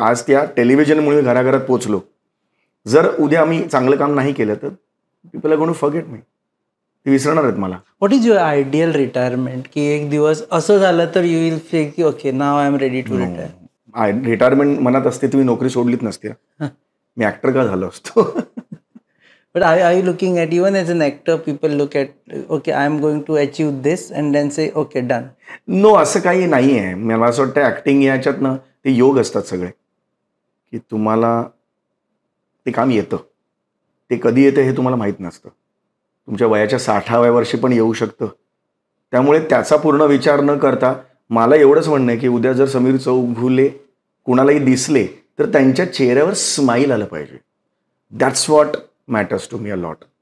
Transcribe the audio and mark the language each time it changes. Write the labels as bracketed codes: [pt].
[mr] आज त्या टेलिव्हिजनमुळे घराघरात पोचलो. जर उद्या आम्ही चांगलं काम नाही केलं तर [en] People are going to forget me. [mr] ते विसरणार आहेत मला. [en] what is your ideal retirement, [mr] की एक दिवस असं झालं तर [en] You will feel की okay now I am ready to retire? [mr] Retirement मनात असते तुम्ही नोकरी सोडलीच नसते. मी ऍक्टर का झालो असतो. [en] But are you looking at, even as an actor, people look at, okay, I am going to achieve this and then say, okay, done? [mr] No, असं काही नाही आहे. मला असं वाटतं ॲक्टिंग याच्यात ना ते योग असतात सगळे, की तुम्हाला ते काम येतं. ते कधी येतं हे तुम्हाला माहीत नसतं. तुमच्या वयाच्या 60व्या वर्षी पण येऊ शकतं. त्यामुळे त्याचा पूर्ण विचार न करता मला एवढंच म्हणणं आहे की उद्या जर समीर चौघुले कुणालाही दिसले तर त्यांच्या चेहऱ्यावर स्माईल आलं पाहिजे. [en] That's what matters to me a lot.